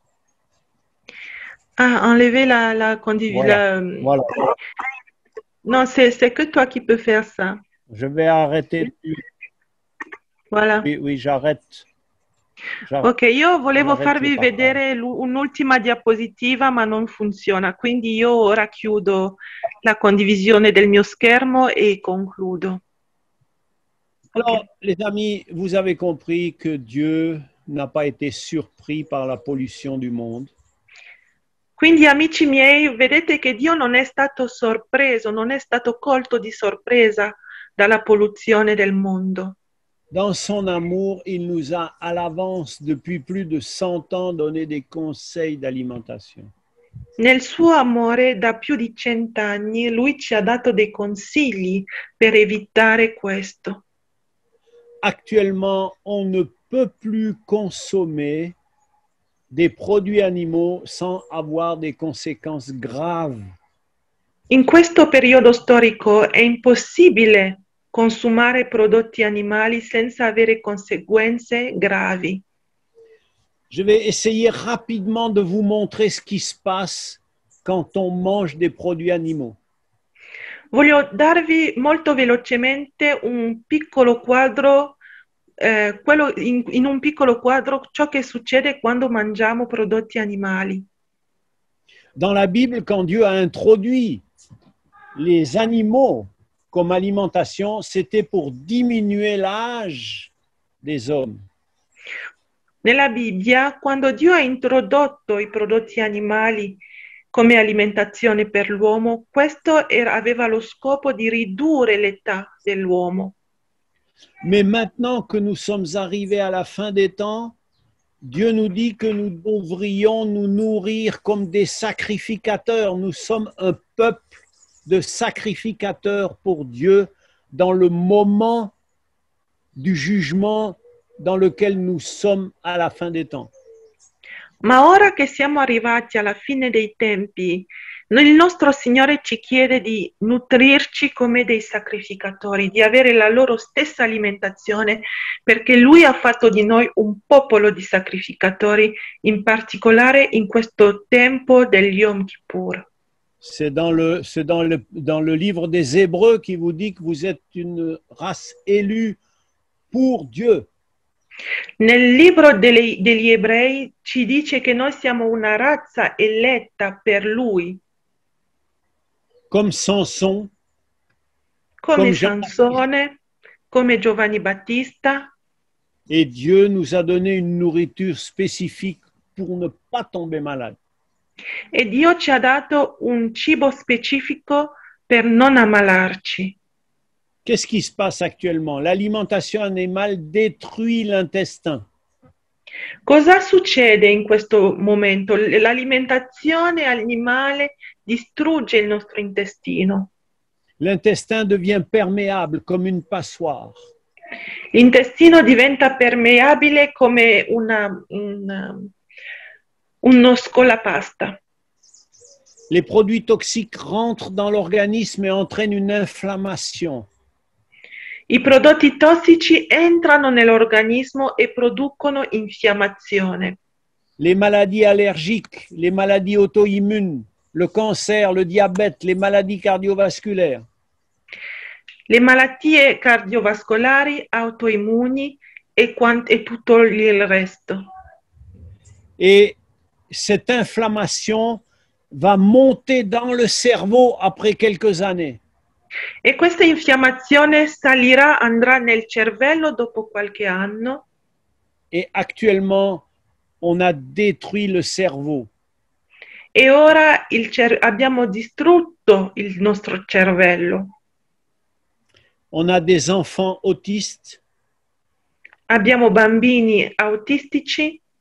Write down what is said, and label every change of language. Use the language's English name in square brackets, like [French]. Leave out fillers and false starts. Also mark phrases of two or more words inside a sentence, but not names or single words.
[French] Ah, enlever la condivisione. Voilà. Non, c'est que toi qui peux faire ça. Je vais arrêter. Voilà. Oui, j'arrête. [Italian] Ok, io volevo farvi vedere un'ultima diapositiva, ma non funziona, quindi io ora chiudo la condivisione del mio schermo e concludo. [French] Alors, les amis, vous avez compris que Dieu n'a pas été surpris par la pollution du monde. [Italian] Quindi, amici miei, vedete che Dio non è stato sorpreso, non è stato colto di sorpresa dalla polluzione del mondo. [French] Dans son amour, il nous a à l'avance depuis plus de 100 ans donné des conseils d'alimentation. [Italian] Nel suo amore, da più di 100 anni, lui ci ha dato dei consigli per evitare questo. [French] Actuellement, on ne peut plus consommer des produits animaux sans avoir des conséquences graves. [Italian] In questo periodo storico è impossibile consumare prodotti animali senza avere conseguenze gravi. [French] Je vais essayer rapidement de vous montrer ce qui se passe quand on mange des produits animaux. [Italian] Voglio darvi molto velocemente un piccolo quadro, in un piccolo quadro ciò che succede quando mangiamo prodotti animali. [French] Dans la Bible, quand Dieu a introduit les animaux comme alimentation, c'était pour diminuer l'âge des hommes. [Italian] Nella Bibbia, quando Dio ha introdotto i prodotti animali come alimentazione per l'uomo, questo aveva lo scopo di ridurre l'età dell'uomo. [French] Mais maintenant que nous sommes arrivés à la fin des temps, Dieu nous dit que nous devrions nous nourrir comme des sacrificateurs. Nous sommes un peuple de sacrificateurs pour Dieu dans le moment du jugement dans lequel nous sommes à la fin des temps. [Italian] Ma ora che siamo arrivati alla fine dei tempi, Il nostro Signore ci chiede di nutrirci come dei sacrificatori, di avere la loro stessa alimentazione, perché Lui ha fatto di noi un popolo di sacrificatori, in particolare in questo tempo del Yom Kippur. [French] C'est dans le livre des Hébreux qui vous dit que vous êtes une race élue pour Dieu. [Italian] Nel libro degli Ebrei ci dice che noi siamo una razza eletta per Lui, [French] Comme Samson, [Italian] come Come Sansone, come Giovanni Battista, [French] et Dieu nous a donné une nourriture spécifique pour ne pas tomber malade. [Italian] e Dio ci ha dato un cibo specifico per non ammalarci. [French] Qu'est-ce qui se passe actuellement? L'alimentation animale détruit l'intestin. [Italian] Cosa succede in questo momento? L'alimentazione animale distrugge il nostro intestino. [French] L'intestin devient perméable comme une passoire. [Italian] L'intestino diventa permeabile come uno scolapasta. [French] Les produits toxiques rentrent dans l'organisme et entraînent une inflammation. [Italian] I prodotti tossici entrano nell'organismo e producono infiammazione. [French] Les maladies allergiques, les maladies auto-immunes, le cancer, le diabète, les maladies cardiovasculaires. [Italian] Le malattie cardiovascolari, autoimmuni e tutto il resto. [French] Et cette inflammation va monter dans le cerveau après quelques années. [Italian] E questa infiammazione andrà nel cervello dopo qualche anno. [French] Et actuellement, on a détruit le cerveau. [Italian] E ora abbiamo distrutto il nostro cervello. [French] On a des enfants autistes, [Italian] Abbiamo bambini autistici,